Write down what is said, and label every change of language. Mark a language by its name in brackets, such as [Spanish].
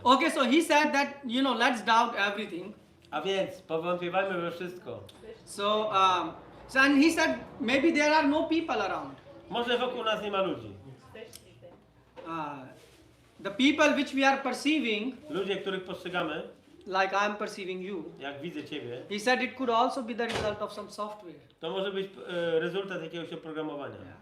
[English] Okay, so he said that, let's doubt everything. [Polish] A więc powątpiewajmy we wszystko. [English] So and he said maybe there are no people around. [Polish] Może wokół nas nie ma ludzi. [English] The people which we are perceiving, [Polish] Ludzie, których postrzegamy, [English] like I am perceiving you, [Polish] jak widzę Ciebie, [English] he said it could also be the result of some software. [Polish] to może być rezultat jakiegoś oprogramowania.